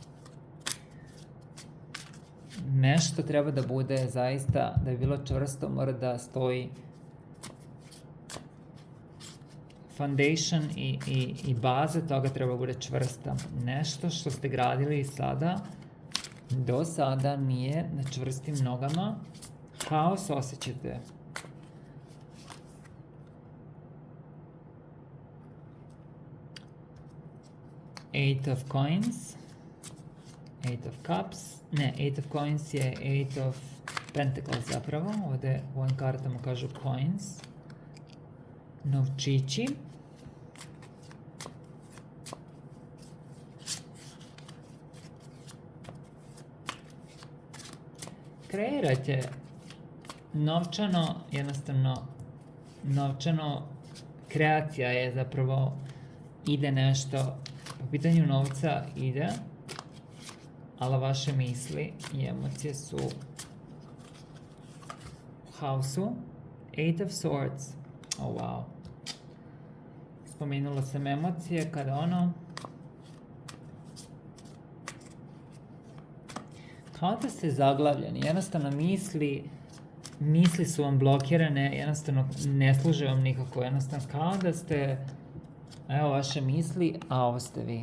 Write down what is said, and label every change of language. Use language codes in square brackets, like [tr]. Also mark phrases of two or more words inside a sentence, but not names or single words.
[bs] Nešto treba da bude zaista, da bi bilo čvrsto, mora da stoji foundation i baza toga treba da bude čvrsta. Nešto što ste gradili do sada nije na čvrstim nogama. Haos osjećate. Eight of Coins, Eight of Cups, ne, Eight of Coins je Eight of Pentacles zapravo, ovdje u ovim kartama kažu Coins, novčići. Kreirajte novčano, jednostavno, kreacija je zapravo, ide nešto, po pitanju novca ide, ali vaše misli i emocije su u haosu. Eight of Swords, [en] oh wow. [bs] Spomenula sam emocije kada kao da ste zaglavljeni, jednostavno misli su vam blokirane, jednostavno ne služe vam nikako, jednostavno kao da ste, evo vaše misli, a ovo ste vi.